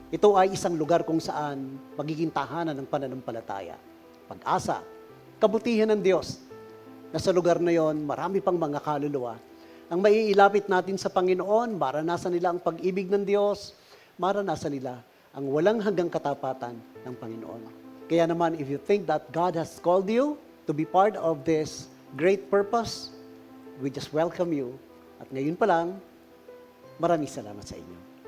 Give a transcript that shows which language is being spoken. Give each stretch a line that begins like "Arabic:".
Filipino: Ito ay isang lugar kung saan magiging tahanan ng pananampalataya, pag-asa, kabutihan ng Diyos, na sa lugar na yon marami pang mga kaluluwa. Ang maiilapit natin sa Panginoon, maranasan nila ang pag-ibig ng Diyos, maranasan nila ang walang hanggang katapatan ng Panginoon. Kaya naman,
English: if you think that God has called you to be part of this great purpose, we just welcome you.
Filipino: At ngayon pa lang, maraming salamat sa inyo.